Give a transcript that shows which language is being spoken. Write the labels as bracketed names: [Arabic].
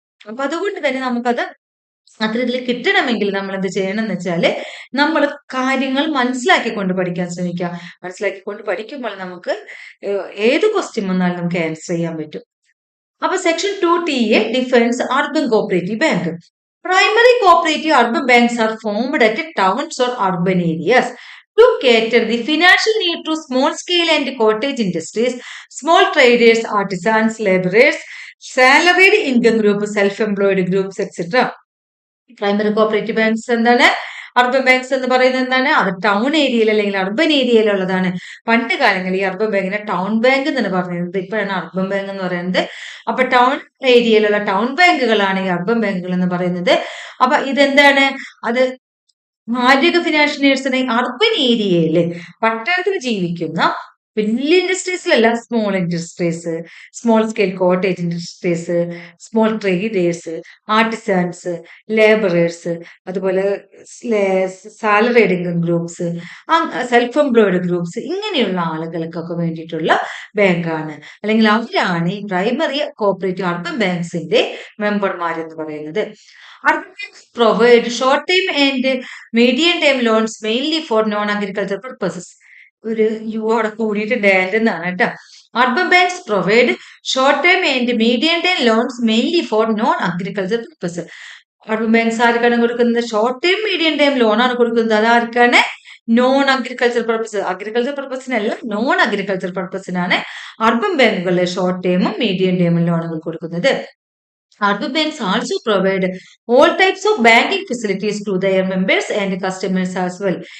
[Malayalam] അപ്പൊ അതുകൊണ്ട് തന്നെ നമുക്കത് അത്ര ഇതിൽ കിട്ടണമെങ്കിൽ നമ്മൾ എന്ത് ചെയ്യണം എന്ന് വെച്ചാല്, നമ്മൾ കാര്യങ്ങൾ മനസ്സിലാക്കിക്കൊണ്ട് പഠിക്കാൻ ശ്രമിക്കുക. മനസ്സിലാക്കിക്കൊണ്ട് പഠിക്കുമ്പോൾ നമുക്ക് ഏത് ക്വസ്റ്റ്യൻ വന്നാലും നമുക്ക് ആൻസർ ചെയ്യാൻ പറ്റും. [English] അപ്പൊ section 2TA defines urban cooperative bank. Primary cooperative urban banks are formed at towns or urban areas to cater the financial need to small scale and cottage industries, small traders, artisans, laborers, salaried income groups, self-employed groups, etc. [Malayalam] Primary cooperative banks എന്താണ്, urban banks എന്ന് പറയുന്നത് എന്താണ്, അത് town ഏരിയയിൽ അല്ലെങ്കിൽ urban ഏരിയയിലുള്ളതാണ്. പണ്ട് കാലങ്ങളിൽ ഈ അർബൻ ബാങ്കിനെ ടൗൺ ബാങ്ക് എന്നാണ് പറഞ്ഞിരുന്നത്. ഇപ്പോഴാണ് അർബൻ ബാങ്ക് എന്ന് പറയുന്നത്. അപ്പൊ ടൗൺ ഏരിയയിലുള്ള ടൗൺ ബാങ്കുകളാണ് ഈ അർബൻ ബാങ്കുകൾ എന്ന് പറയുന്നത്. അപ്പൊ ഇതെന്താണ്, അത് ആരോഗ്യ ഫിനാൻഷ്യൽസിനെ അർബൻ ഏരിയയില് പട്ടണത്തിൽ ജീവിക്കുന്ന വലിയ ഇൻഡസ്ട്രീസിലല്ല, small industries, small scale cottage industries, small traders, artisans, labourers, അതുപോലെ salaried income groups, self employed groups, ഇങ്ങനെയുള്ള ആളുകൾക്കൊക്കെ വേണ്ടിയിട്ടുള്ള ബാങ്കാണ്, അല്ലെങ്കിൽ അവരാണ് ഈ പ്രൈമറി കോപ്പറേറ്റീവ് അർബൻ ബാങ്ക്സിന്റെ മെമ്പർമാരെന്ന് പറയുന്നത്. [English] Urban banks provide short-term and medium-term loans mainly for non-agricultural purposes. [Malayalam] ഒരു അവിടെ കൂടിയിട്ടുണ്ട് ആൻഡ് എന്നാണ് കേട്ടോ. [English] Urban banks provide short term and medium term loans mainly for non agriculture purpose. [Malayalam] Urban banks ആർക്കാണ് കൊടുക്കുന്നത്, short term medium term loan ആണ് കൊടുക്കുന്നത്. അത് ആർക്കാണ്, non agriculture purpose. Agriculture പർപ്പസിനല്ല, non agriculture പർപ്പസിനാണ് urban ബാങ്കുകളിലെ short ടേമും medium ടേമും ലോണുകൾ കൊടുക്കുന്നത്. [English] Urban banks also provide all types of banking facilities to their members and customers as well.